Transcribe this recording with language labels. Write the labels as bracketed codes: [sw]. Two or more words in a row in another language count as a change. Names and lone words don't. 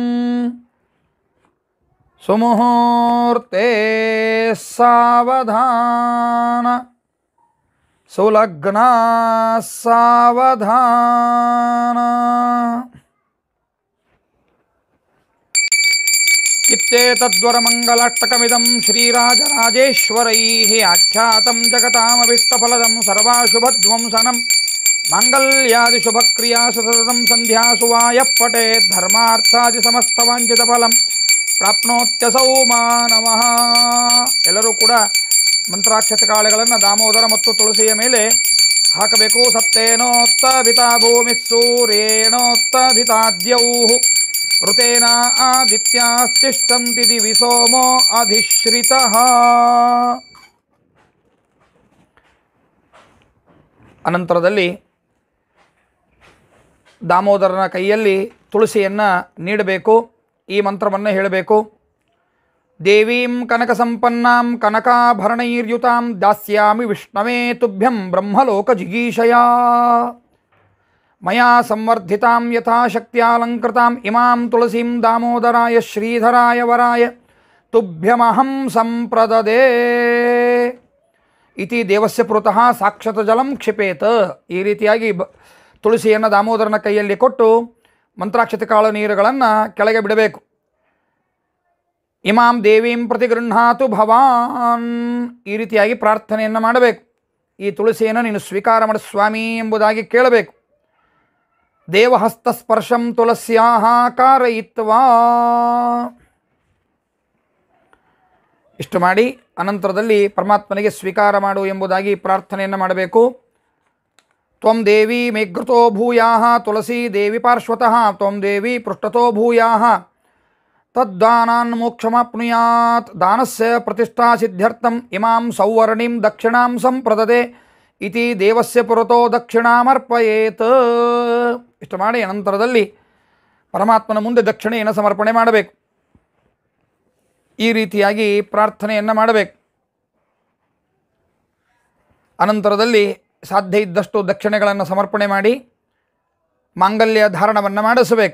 [sa] ಸುಮುಹೂರ್ತೆ ಸಾವಧಾನ ಸುಲಗ್ನ ಸಾವಧಾನ. ಇತ್ಯೇತದ್ವರಮಂಗಲಾಷ್ಟಕಮಿದಂ ಶ್ರೀರಾಜರಾಜೇಶ್ವರೈಃ ಆಖ್ಯಾತಂ ಜಗತಾಮಭೀಷ್ಟಫಲದಂ ಸರ್ವಾಶುಭಧ್ವಂಸನಂ. ಮಾಂಗಲ್ಯಾದಿಶುಭಕ್ರಿಯಾಸು ಸತತಂ ಸಂಧ್ಯಾಸು ವಾಯಃ ಪಠೇತ್. ಧರ್ಮಾರ್ಥಾದಿಸಮಸ್ತವಾಂಛಿತಫಲಂ ಪ್ರಾಪ್ನೋತ್ಯಸೌ ಮಾನವಃ. [kn] ಎಲ್ಲರೂ ಕೂಡ ಮಂತ್ರಾಕ್ಷತೆ ಕಾಳೆಗಳನ್ನು ದಾಮೋದರ ಮತ್ತು ತುಳಸಿಯ ಮೇಲೆ ಹಾಕಬೇಕು. [sa] ಸತ್ತೇನೋತ್ತಭಿತಾ ಭೂಮಿ ಸೂರ್ಯೇಣೋತ್ತಭಿತಾದ್ಯೌಃ. ಋತೇನ ಆದಿತ್ಯಾಸ್ತಿಷ್ಠಂತಿ ದಿವಿ ಸೋಮೋ ಅಧಿಶ್ರಿತಃ. [kn] ಅನಂತರದಲ್ಲಿ ದಾಮೋದರನ ಕೈಯಲ್ಲಿ ತುಳಸಿಯನ್ನು ನೀಡಬೇಕು. ಈ ಮಂತ್ರವನ್ನು ಹೇಳಬೇಕು. [sa] ದೇವೀಂ ಕನಕ ಸಂಪನ್ನಾಂ ಕನಕಾಭರಣೈರ್ಯುತಾಂ ದಾಸ್ಯಾಮಿ ವಿಷ್ಣವೇ ತುಭ್ಯಂ ಬ್ರಹ್ಮಲೋಕ ಜಿಗೀಷಯ. ಮಯಾ ಸಂವರ್ಧಿತಾಂ ಯಥಾಶಕ್ತ್ಯಾಲಂಕೃತಾಂ ಇಮಾಂ ತುಳಸೀಂ ದಾಮೋದರಾಯ ಶ್ರೀಧರಾಯ ವರಾಯ ತುಭ್ಯಮಹಂ ಸಂಪ್ರದದೇ ಇತಿ ದೇವಸ್ಯ ಪುರತಃ ಸಾಕ್ಷಾತ್ ಜಲಂ ಕ್ಷಿಪೇತ್. [kn] ಈ ರೀತಿಯಾಗಿ ತುಳಸಿಯನ್ನು ದಾಮೋದರನ ಕೈಯಲ್ಲಿ ಕೊಟ್ಟು ಮಂತ್ರಾಕ್ಷತೆ ಕಾಳು ನೀರುಗಳನ್ನು ಕೆಳಗೆ ಬಿಡಬೇಕು. [sa] ಇಮಾಂ ದೇವೀಂ ಪ್ರತಿಗೃಹಾತು ಭವಾನ್, [kn] ಈ ರೀತಿಯಾಗಿ ಪ್ರಾರ್ಥನೆಯನ್ನು ಮಾಡಬೇಕು. ಈ ತುಳಸಿಯನ್ನು ನೀನು ಸ್ವೀಕಾರ ಮಾಡು ಸ್ವಾಮಿ ಎಂಬುದಾಗಿ ಕೇಳಬೇಕು. [sa] ದೇವಹಸ್ತಸ್ಪರ್ಶಂ ತುಳಸ್ಯಾಹ ಕಾರಯಿತ್ವಾ, [kn] ಇಷ್ಟು ಮಾಡಿ ಅನಂತರದಲ್ಲಿ ಪರಮಾತ್ಮನಿಗೆ ಸ್ವೀಕಾರ ಮಾಡು ಎಂಬುದಾಗಿ ಪ್ರಾರ್ಥನೆಯನ್ನು ಮಾಡಬೇಕು. [sa] ತ್ವಂ ದೇವಿ ಮೇಘೃತೋ ಭೂಯಾಹ ತುಳಸಿ ದೇವಿ ಪಾರ್ಶ್ವತಃ ತ್ವಂ ದೇವಿ ಪೃಷ್ಠತೋ ಭೂಯಾಹ ತದ್ದಾನಾನ್ ಮೋಕ್ಷಮಾಪ್ನುಯಾತ್. ದಾನಸ್ಯ ಪ್ರತಿಷ್ಠಾ ಸಿದ್ಧ್ಯರ್ಥಂ ಇಮಾಂ ಸೌವರ್ಣಿಂ ದಕ್ಷಿಣಾಂ ಸಂಪ್ರದದೆ ಇತಿ ದೇವಸ್ಯ ಪುರತೋ ದಕ್ಷಿಣಾಮರ್ಪಯೇತ್. [kn] ಇಷ್ಟು ಮಾಡಿ ಅನಂತರದಲ್ಲಿ ಪರಮಾತ್ಮನ ಮುಂದೆ ದಕ್ಷಿಣೆಯನ್ನು ಸಮರ್ಪಣೆ ಮಾಡಬೇಕು. ಈ ರೀತಿಯಾಗಿ ಪ್ರಾರ್ಥನೆಯನ್ನು ಮಾಡಬೇಕು. ಅನಂತರದಲ್ಲಿ ಸಾಧ್ಯ ಇದ್ದಷ್ಟು ದಕ್ಷಿಣೆಗಳನ್ನು ಸಮರ್ಪಣೆ ಮಾಡಿ ಮಾಂಗಲ್ಯ ಧಾರಣವನ್ನು ಮಾಡಿಸಬೇಕು.